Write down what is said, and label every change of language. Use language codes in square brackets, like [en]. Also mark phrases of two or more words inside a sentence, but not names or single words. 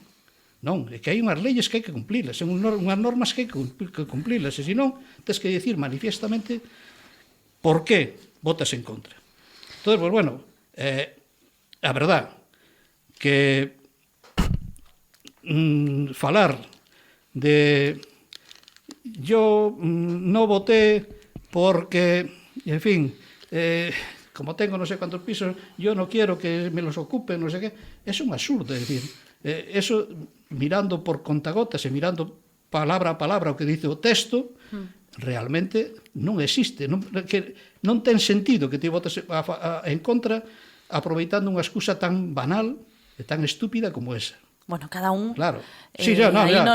[gl] Non, é que hai unhas leyes que hai que cumplilas, unhas normas que hai que cumplilas, e senón tens que dicir manifiestamente por que votas en contra. [es] Entón, pues, bueno, a verdad que falar de yo no voté porque, en fin, como tengo no sé cuántos pisos, yo no quiero que me los ocupen, no sé qué. Es un absurdo, es decir, eso mirando por contagotas [gl] e mirando palabra a palabra o que dice o texto, realmente non existe. Non ten sentido que ti votes en contra aproveitando unha excusa tan banal e tan estúpida como esa. Bueno, cada un... [es] Claro. Sí, ya, no, ya.